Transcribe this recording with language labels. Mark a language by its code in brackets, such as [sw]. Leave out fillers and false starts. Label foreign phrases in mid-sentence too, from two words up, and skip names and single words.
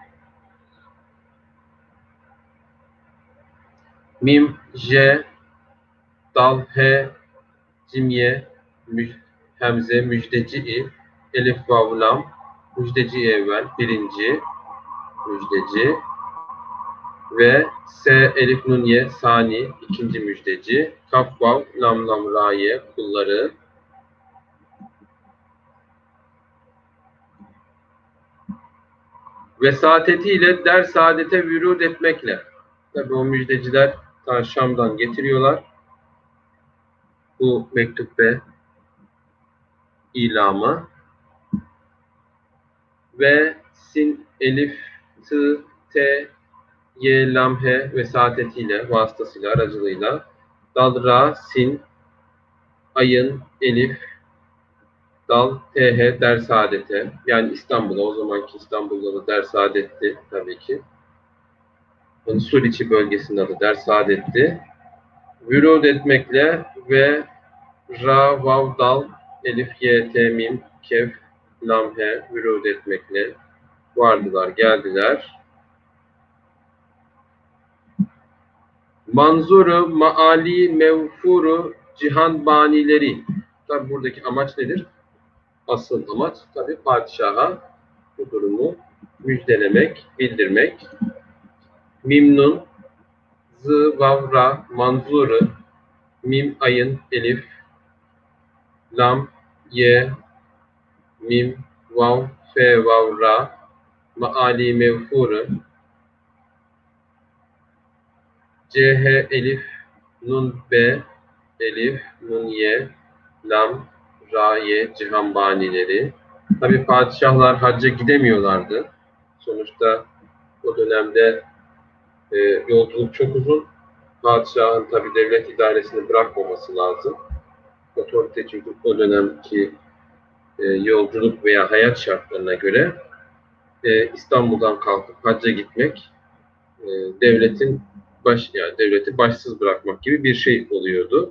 [tr] Mim, J, dal, he, cimye, hemze, müjdeci, elif, vav, lam, müjdeci evvel, birinci müjdeci ve S, elif, nun, ye, sani, ikinci müjdeci, kaf, vav, lam, lam, ra, ye, kulları, vesatetiyle der saadete vürud etmekle. Tabi o müjdeciler Şam'dan getiriyorlar bu mektup ve ilamı ve sin, elif, tı, te, ye, lam, he vesatetiyle, vasıtasıyla, aracılığıyla dal, ra, sin, ayın, elif, dal, th, dersaadete, yani İstanbul'a, o zamanki İstanbul'da da dersaadetti tabii ki. Yani Suriçi bölgesinde adı dersaadetti. Vürud etmekle ve ra, vav, dal, elif, ye, te, mim, kef, lam, he vürud etmekle vardılar, geldiler. Manzuru, maali, mevfuru, cihan banileri. Tabi buradaki amaç nedir? Asıl amaç tabi padişaha bu durumu müjdelemek, bildirmek. Mimnun, zı, vav, ra, manzuru, mim, ayın, elif, lam, ye, mim, vav, fe, vav, ra, maali, mevfuru, ch, elif, nun, be, elif, nun, ye, lam, ra, ye, cihan banileri. Tabi padişahlar hacca gidemiyorlardı. Sonuçta o dönemde yolculuk çok uzun. Padişahın tabi devlet idaresini bırakmaması lazım. Otorite çünkü o dönemki yolculuk veya hayat şartlarına göre İstanbul'dan kalkıp hacca gitmek devleti başsız bırakmak gibi bir şey oluyordu.